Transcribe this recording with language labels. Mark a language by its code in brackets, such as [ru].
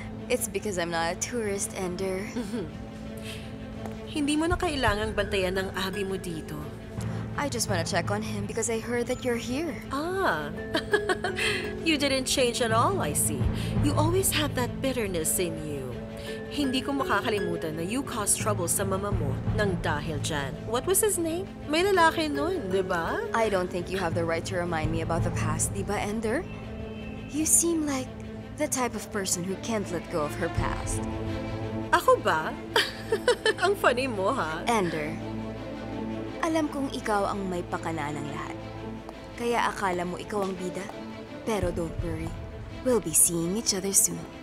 [en] It's because I'm not a tourist, Ender. [tl] Hindi mo na kailangang bantayan ng abi mo dito. [en] I just want to check on him because I heard that you're here. You didn't change at all, I see. You always had that bitterness in you. [tl] Hindi ko makakalimutan na [en] you caused trouble [tl] sa mama mo nang dahil dyan. [en] What was his name? [tl] May lalaki nun, di ba? [en] I don't think you have the right to remind me about the past, di ba, Ender? You seem like the type of person who can't let go of her past. [tl] Ako ba? Ang funny mo, ha? Ender, alam kong ikaw ang may pakana ng lahat. Kaya akala mo ikaw ang bida. [en] Pero don't worry, we'll be seeing each other soon.